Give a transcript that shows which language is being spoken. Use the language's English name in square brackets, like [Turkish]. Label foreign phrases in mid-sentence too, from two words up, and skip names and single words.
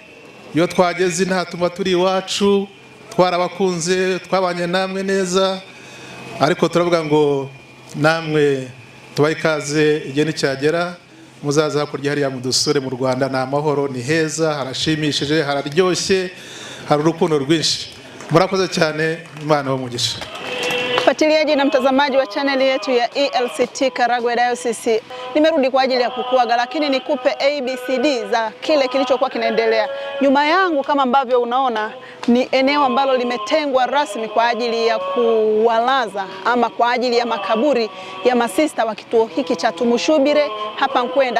[Kinyarwanda] Iyo twageze ntatuma turi iwacu, twarabakunze, twabanye namwe neza, ariko turavuga ngo namwe tubaye ikaze igihe nicyagera muzaza hakurya hariya mu dusure mu Rwanda. Ni amahoro, ni heza, harashimishije, hararyoshye, hari urukundo rwinshi. Murakoze cyane, Imana umugisha. [Swahili] Mfuatiliaji na mtazamaji wa channel yetu ya ELCT Karagwe Diocese, nimerudi kwa ajili ya kukuaga, lakini nikupe ABCD za kile kilichokuwa kinaendelea. Nyuma yangu kama ambavyo unaona ni eneo ambalo limetengwa rasmi kwa ajili ya kuwalaza ama kwa ajili ya makaburi ya masista wa kituo hiki cha Tumushubire hapa Nkwenda.